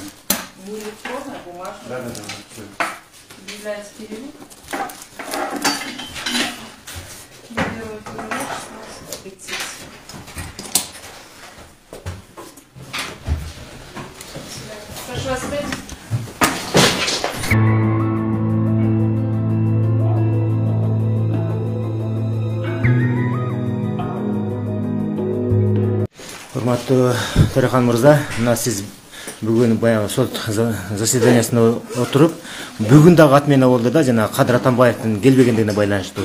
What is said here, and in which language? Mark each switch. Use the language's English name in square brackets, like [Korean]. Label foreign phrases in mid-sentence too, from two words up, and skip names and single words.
[Russian] Не электронная, бумажная. Да. Все. Объявляется перерыв. Первый февраля 16:30. Прошу вас встать. [Kyrgyz] Урматтуу Төрехан мырза, мына сиз бүгүн баягы сот заседаниясына отуруп, бүгүн дагы отмена болду да, жана Кадыр Атамбаевдин келбегендигине байланыштуу.